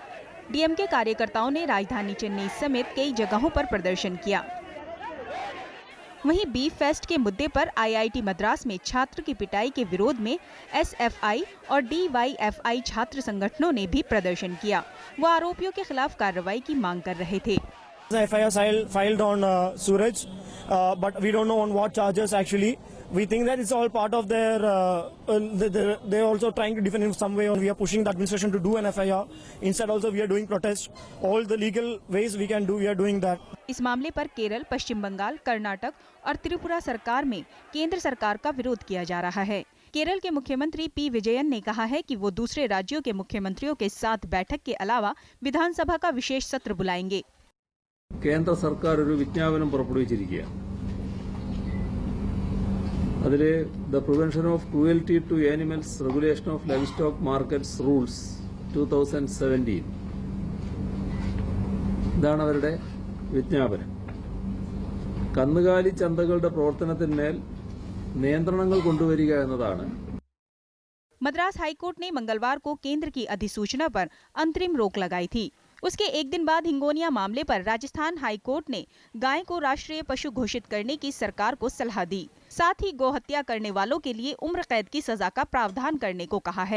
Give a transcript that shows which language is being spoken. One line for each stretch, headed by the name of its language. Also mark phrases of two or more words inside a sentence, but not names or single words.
Hindi: डीएमके कार्यकर्ताओं ने राजधानी चेन्नई समेत कई जगहों पर प्रदर्शन किया। वहीं बीफ फेस्ट के मुद्दे पर आईआईटी मद्रास में छात्र की पिटाई के विरोध में एसएफआई और डीवाईएफआई छात्र संगठनों ने भी प्रदर्शन किया। वो आरोपियों के खिलाफ कार्रवाई की मांग कर रहे थे।
English: FIR filed on Suraj, but we don't know on what charges actually. We think that it's all part of their, they're also trying to defend in some way, and we are pushing the administration to do an FIR. Instead also we are doing protests. All the legal ways we can do, we are doing that.
Hindi: इस मामले पर केरल, पश्चिम बंगाल, कर्नाटक और त्रिपुरा सरकार में केंद्र सरकार का विरोध किया जा रहा है। केरल के मुख्यमंत्री पी विजयन ने कहा है कि वो दूसरे राज्यों के मुख्यमंत्रियों के साथ बैठक के अलावा विधानसभा का विशेष सत्र बुलाएंगे।
Malayalam: കേന്ദ്ര സർക്കാർ ഒരു വിജ്ഞാപനം പുറപ്പെടുവിച്ചിരിക്കുകയാണ്. അതിൽ ദ പ്രിവെൻഷൻ ഓഫ് ക്രൂവൽറ്റി ടു ആനിമൽസ് റെഗുലേഷൻ ഓഫ് ലൈവ് സ്റ്റോക്ക് മാർക്കറ്റ്സ് റൂൾസ് 2017 ഇതാണ് അവരുടെ വിജ്ഞാപനം. കന്നുകാലി ചന്തകളുടെ പ്രവർത്തനത്തിന്മേൽ നിയന്ത്രണങ്ങൾ കൊണ്ടുവരിക എന്നതാണ്.
Hindi: मद्रास हाईकोर्ट ने मंगलवार को केंद्र की अधिसूचना पर अंतरिम रोक लगाई थी। उसके एक दिन बाद हिंगोनिया मामले पर राजस्थान हाईकोर्ट ने गाय को राष्ट्रीय पशु घोषित करने की सरकार को सलाह दी। साथ ही गोहत्या करने वालों के लिए उम्र कैद की सजा का प्रावधान करने को कहा है।